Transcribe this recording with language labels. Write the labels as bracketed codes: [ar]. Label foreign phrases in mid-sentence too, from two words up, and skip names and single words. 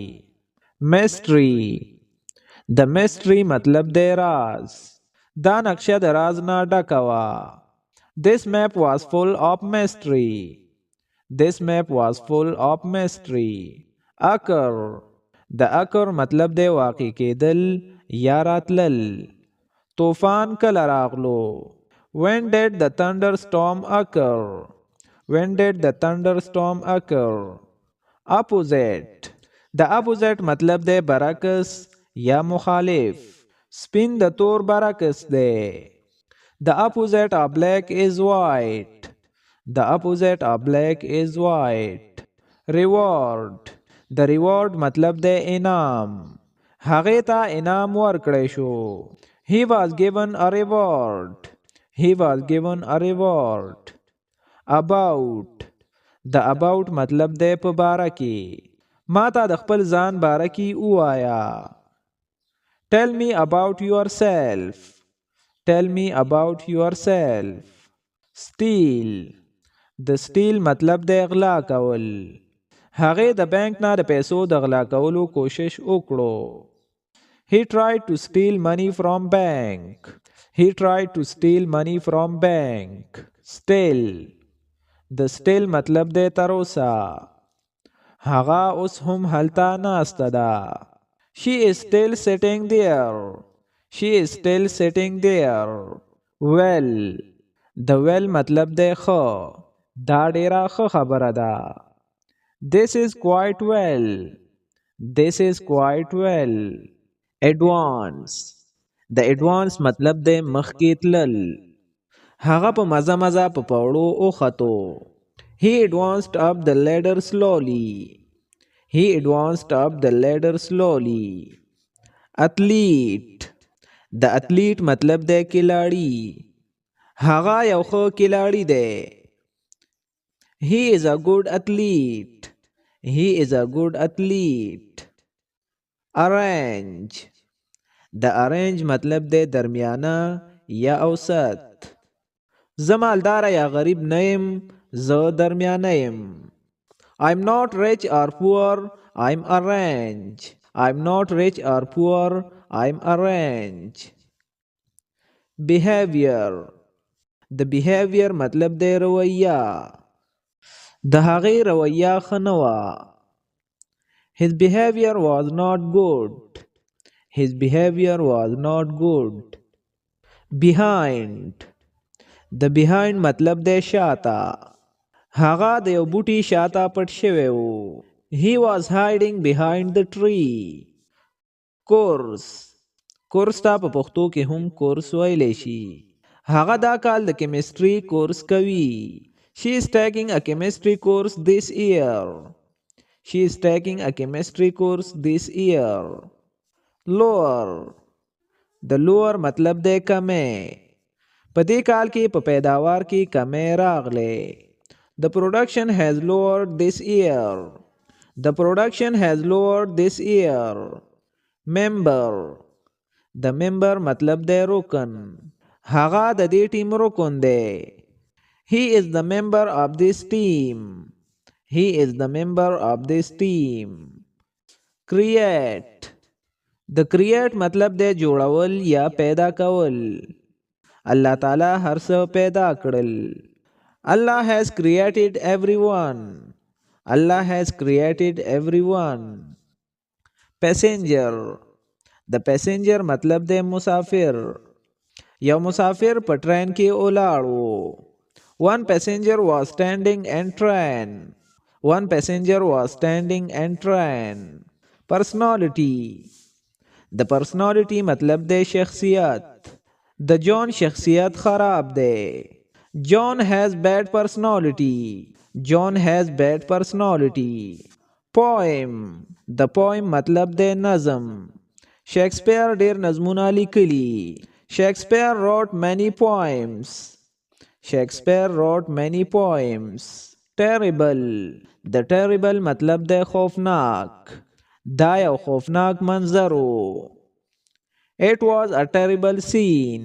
[ps] Mystery. د mystery مطلب دی راز. دا نقشه د راز نه ډکه وه. [en] This map was full of mystery. This map was full of mystery. Occur. [ps] د occur مطلب دی واقع کېدل یا راتلل. طوفان کله راغلو. [en] When did the thunderstorm occur. When did the thunderstorm occur. [ps] Opposite. د opposite مطلب دی برعکس یا مخالف. سپین د تور برعکس دی. [en] The opposite of black is white. The opposite of black is white. [ps] Reward. د reward مطلب دی انعام. هغې ته انعام ورکړی شو. [en] He was given a reward. He was given a reward. About. [ps] د about مطلب دی په باره کې. ما ته د خپل ځان باره کې ووایه. [en] Tell me about yourself. Tell me about yourself. [ps] Steal. د steal مطلب دی غلا کول. هغې د بانک نه د پیسو د غلا کولو کوشش وکړو. [en] He tried to steal money from bank. He tried to steal money from bank. Still. [ps] د still مطلب دی تر اوسه. هغه اوس هم هلته ناسته ده. [en] She is still sitting there. She is still sitting there. Well. [ps] د well مطلب دی ښه. دا ډیره ښه خبره ده. [en] This is quite well. This is quite well. Advance. [ps] د advance مطلب دی مخکې تلل. هغه په مزه مزه په پوړو وختو. [en] He advanced up the ladder slowly. He advanced up the ladder slowly. [ps] اتلیټ. د اتلیټ مطلب دی کلاړي. هغه یو ښه کلاړي دی. [en] He is a good athlete. He is a good athlete. Arrange. [ps] د arrange مطلب دی درمیانه یا اوسط. زه مالدار یا غریب نه یم، زه درمیانه یم. [en] I'm not rich or poor, I'm arrange. I'm not rich or poor, I'm arrange. Behavior. [ps] د behavior مطلب دی رویه. د هغې رویه ښه نه وه. [en] His behavior was not good. His behavior was not good. [ps] Behind. د behind مطلب دی شاته. هغه د یو بوټي شاته پټ شوی و. [en] He was hiding behind the tree. [ps] کورس. کورس ته په پښتو کې هم کورس ویلی شي. هغه دا کال د کیمستري کورس کوي. [en] She is taking a chemistry course this year. She is taking a chemistry course this year. [ps] Lower. د lower مطلب دی کمی. په دې کال کې په پیداوار کې کمی راغلی. [en] The production has lowered this year. The production has lowered this year. Member. [ps] د member مطلب دی رکن. هغه د دې ټیم رکن دی. [en] He is the member of this team. He is the member of this team. [ps] Create. د create مطلب دی جوړول یا پیدا کول. الله تعالی هر څه پیدا کړل. [en] Allah has created everyone. Allah has created everyone. Passenger. [ps] د passenger مطلب دی مسافر. یو مسافر په ټرین کې ولاړ و. [en] One passenger was standing in train. One passenger was standing in train. Personality. [ps] د personality مطلب دی شخصیت. د جون شخصیت خراب دی. [en] John has bad personality. John has bad personality. Poem. [ps] د poem مطلب دی نظم. شیکسپیر ډیر نظمونه لیکلي. [en] Shakespeare wrote many poems. Shakespeare wrote many poems. Terrible. [ps] د terrible مطلب دی خوفناک. دا یو خوفناک منظر و. [en] It was a terrible scene.